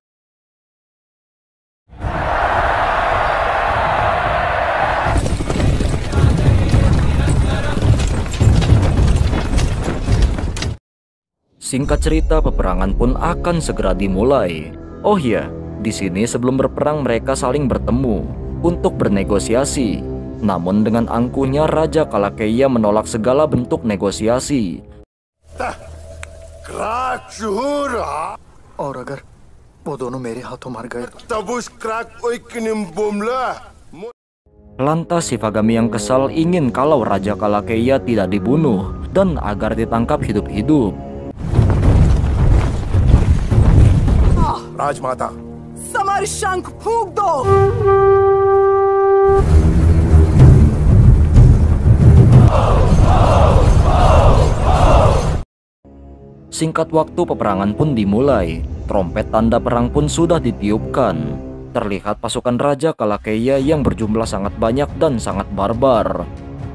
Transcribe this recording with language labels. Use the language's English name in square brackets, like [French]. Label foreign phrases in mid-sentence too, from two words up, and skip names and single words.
[Indonesian] Singkat cerita, peperangan pun akan segera dimulai. Oh iya, di sini sebelum berperang mereka saling bertemu untuk bernegosiasi. Namun dengan angkuhnya Raja Kalakeya menolak segala bentuk negosiasi. [Hindi] और अगर वो दोनों मेरे हाथों मर गए [Indonesian] Lantas Sivagami yang kesal ingin kalau Raja Kalakeya tidak dibunuh dan agar ditangkap hidup-hidup. [Hindi] राजमाता समर शंख फूंक दो। [Indonesian] Singkat waktu peperangan pun dimulai. Trompet tanda perang pun sudah ditiupkan. Terlihat pasukan Raja Kalakeya yang berjumlah sangat banyak dan sangat barbar.